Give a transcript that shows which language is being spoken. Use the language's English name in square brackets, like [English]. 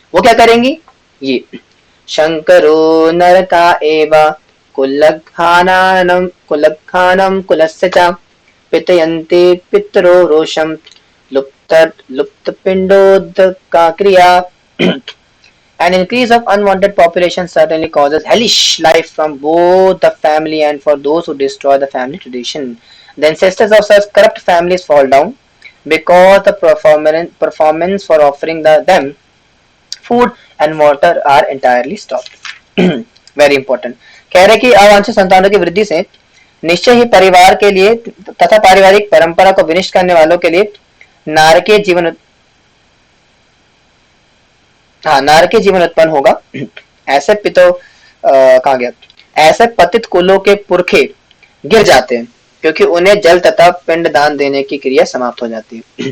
[Hindi] वो क्या करेंगी, [Sanskrit] ये शंकरो नरका एव कुलखानम कुलस्य च पितयन्ति पितरो रोषम लुप्त पिंडोदका क्रिया। [English] An increase of unwanted population certainly causes hellish life from both the family and for those who destroy the family tradition. The ancestors of such corrupt families fall down because the performance for offering them food and water are entirely stopped. Very important. [Hindi] कह रहे कि अवांछित संतानों की वृद्धि से निश्चय ही परिवार के लिए तथा पारिवारिक परंपरा को विनिष्ट करने वालों के लिए नारकीय जीवन उत्पन्न होगा। ऐसे कहा गया, ऐसे पतित कुलों के पुरखे गिर जाते हैं क्योंकि उन्हें जल तथा पिंड दान देने की क्रिया समाप्त हो जाती है।